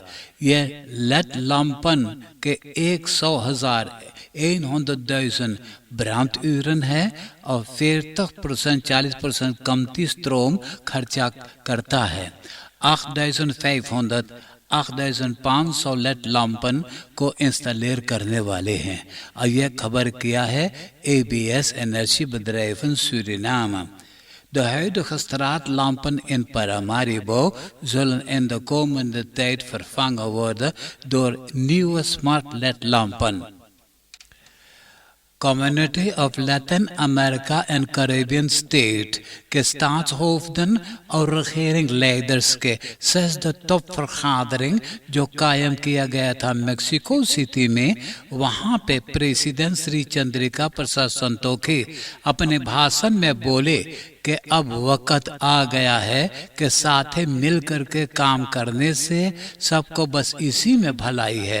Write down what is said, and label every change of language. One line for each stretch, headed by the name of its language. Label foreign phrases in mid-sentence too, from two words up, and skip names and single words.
Caribbean Hindustani: ये
Dutch: led lampen
Caribbean Hindustani: के 100.000 branduren है और 40% कमती स्ट्रोम खर्चा करता है। 8,500
Dutch: led lampen
Caribbean Hindustani: को इंस्टॉलेर करने वाले हैं। और यह खबर किया है ABS Energiebedrijven Suriname।
Dutch: De huidige straatlampen in Paramaribo zullen in de komende tijd vervangen worden door nieuwe smart LED-lampen.
Caribbean Hindustani: Community of Latin America en Caribbean State के staatshoofden और regeringsleiders के 6e टॉपvergadering जो कायम किया गया था मेक्सिको सिटी में, वहाँ पे प्रेसिडेंट श्री चंद्रिका प्रसाद संतोखी अपने भाषण में बोले कि अब वक्त आ गया है कि साथ मिल करके काम करने से सबको बस इसी में भलाई है।